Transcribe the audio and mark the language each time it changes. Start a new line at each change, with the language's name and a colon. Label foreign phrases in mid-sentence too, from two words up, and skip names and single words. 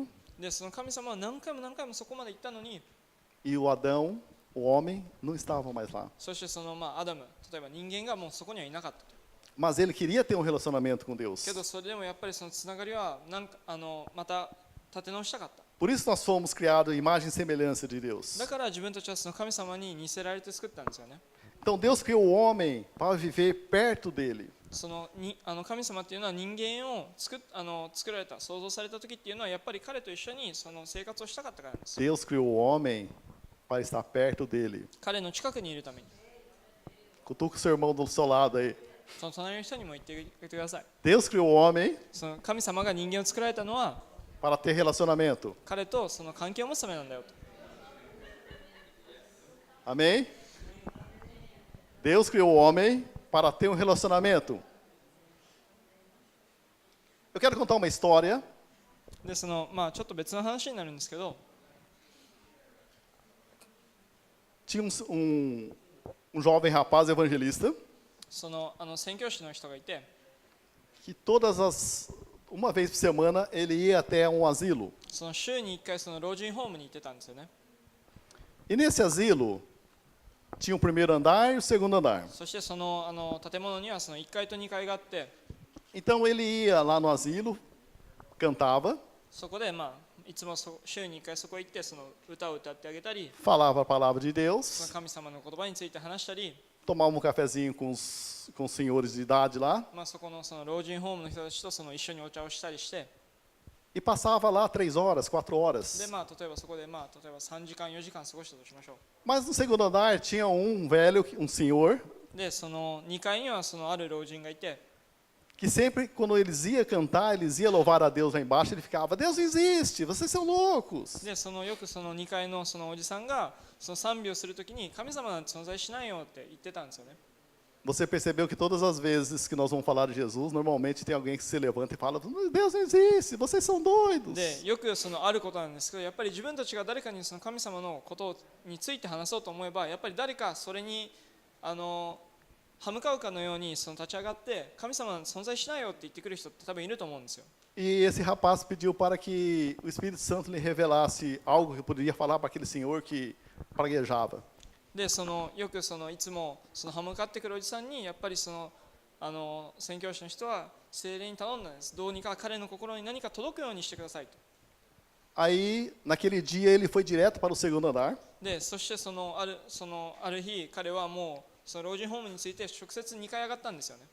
Japanese: で神様は何回も何回もそこまで行ったのに、
Portuguese: e o Adão, o homem, não estava mais lá.
Japanese: そしてアダム、例えば人間がもうそこにはいなかったと。
Portuguese: Mas ele queria ter um relacionamento com Deus.
Japanese: けどそれでもやっぱりつながりはまた立て直したかった。
Portuguese: Por isso nós fomos criados à imagem e semelhança de Deus.
Japanese: だから自分たちは神様に似せられて作ったんですよね。
Portuguese: Então Deus criou o homem para viver perto dele.
Japanese: 神様っていうのは人間を作られた、創造された時っていうのはやっぱり彼と一緒に生活をしたかったからなんです。
Portuguese: Deus criou o homem para estar perto dele.
Japanese: 彼の近くにいるために。
Portuguese: Cutuca o seu irmão do seu lado aí.
Japanese: 隣の人にも言ってあげてください。
Portuguese: Deus criou o homem
Japanese: 神様が人間を作られたのは
Portuguese: para ter relacionamento.
Japanese: 彼と関係を持つためなんだよと。
Portuguese: Amém? Deus criou o homem para ter um relacionamento. Eu quero contar uma história.
Japanese: でちょっと別の話になるんですけど、
Portuguese: tinha um jovem rapaz evangelista
Japanese: その宣教師の人がいて、
Portuguese: que uma vez por semana ele ia até um asilo.
Japanese: その週に1回その老人ホームに行ってたんですよね。
Portuguese: E nesse asilo tinha o primeiro andar e o segundo andar.
Japanese: そしてその建物にはその1階と2階があって、
Portuguese: Então ele ia lá no asilo, cantava,
Japanese: そこでいつも週に1回そこ行ってその歌を歌ってあげたり、
Portuguese: falava a palavra de
Japanese: そ
Portuguese: Deus,
Japanese: の神様の言葉について話したり、
Portuguese: tomava um cafezinho com os senhores de idade lá
Japanese: そこのその老人ホームの人たちとその一緒にお茶をしたりして、
Portuguese: e passava lá 3 horas, 4
Japanese: で
Portuguese: horas.
Japanese: 例えばそこで例えば3時間4時間過ごしたとしましょ
Portuguese: Mas no segundo andar tinha um velho, um senhor,
Japanese: う。でその2階にはそのある老人がいて、
Portuguese: que sempre quando eles iam cantar, eles iam louvar a Deus lá embaixo, ele ficava: Deus não existe, vocês são loucos.
Japanese: でよくその2階のそのおじさんがその賛美をするときに神様なんて存在しないよって言ってたんですよね。
Portuguese: Você percebeu que todas as vezes que nós vamos falar de Jesus, normalmente tem alguém que se levanta e fala: Deus não existe, vocês são doidos.
Japanese: でよくそのあることなんですけど、やっぱり自分たちが誰かにその神様のことについて話そうと思えば、やっぱり誰かそれに歯向かうかのようにその立ち上がって神様は存在しないよって言ってくる人って多分いると思うんですよ。
Portuguese: E esse rapaz pediu para que o Espírito Santo lhe revelasse algo que poderia falar para aquele senhor que praguejava.
Japanese: でよくいつもその歯向かってくるおじさんにやっぱり宣教師の人は聖霊に頼んだんです。どうにか彼の心に何か届くようにしてくださいと。
Portuguese: Aí, naquele dia, ele foi direto para o segundo andar.
Japanese: でそしてある日彼はもうその老人ホームについて直接2階上がったんですよね。